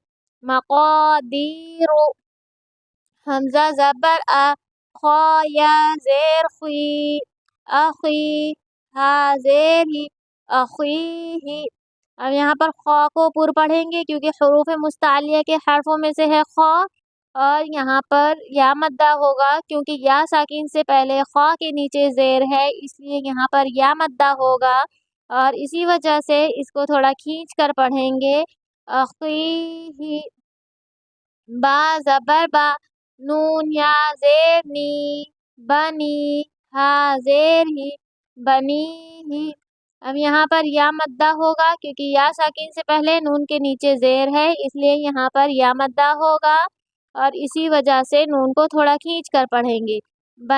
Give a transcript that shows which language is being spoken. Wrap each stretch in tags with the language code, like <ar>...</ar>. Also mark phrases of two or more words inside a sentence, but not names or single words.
<ur>مقادیر، حمزہ زبر آ، خا یا زیر خی، اخی، ہا زیر ہی، اخیہ، اب یہاں پر خا کو پر پڑھیں گے کیونکہ حروف مستعلیہ کے حرفوں میں سے ہے خا، اور یہاں پر یا مدہ ہوگا کیونکہ یا ساکن سے پہلے خا کے نیچے زیر ہے، اس لیے یہاں پر یا مدہ ہوگا، اور اسی وجہ سے اس کو تھوڑا کھینچ کر پڑھیں گے۔ اخیہ، با زبر با، نون یا زیر نی، بنی، ہا زیر ہی، بنی ہی، اب یہاں پر یا مدہ ہوگا کیونکہ یا ساکن سے پہلے نون کے نیچے زیر ہے، اس لیے یہاں پر یا مدہ ہوگا، اور اسی وجہ سے نون کو تھوڑا کھینچ کر پڑھیں گے۔</ur>